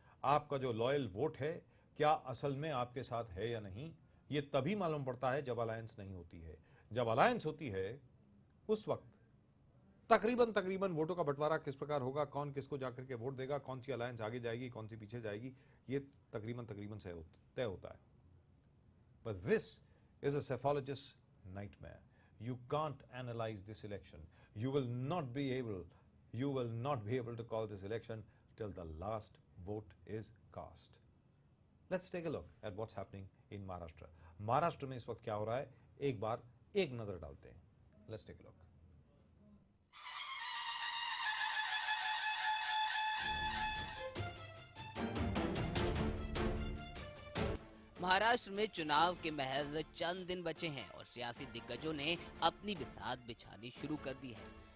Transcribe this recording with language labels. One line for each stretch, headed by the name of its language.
Hindi: आपका जो loyal vote है क्या असल में आपके साथ है या नहीं, ये तभी मालूम पड़ता है जब अलायंस नहीं होती है। जब अलायंस होती है उस वक्त तकरीबन तकरीबन वोटों का बंटवारा किस प्रकार होगा, कौन किसको जाकर के वोट देगा, कौन सी अलायंस आगे जाएगी, कौन सी पीछे जाएगी, ये तकरीबन तकरीबन तय होता है।
English: But this is a cephalogist's nightmare. You can't analyze this election. You will not be able to call this election till the last vote is cast. Let's take a look at what's happening in Maharashtra.
Hindi: Maharashtra में इस वक्त क्या हो रहा है, एक बार एक नजर डालते हैं।
English: Let's take a look.
Hindi: Maharashtra में चुनाव के महज चंद दिन बचे हैं और सियासी दिग्गजों ने अपनी बिसात बिछानी शुरू कर दी है।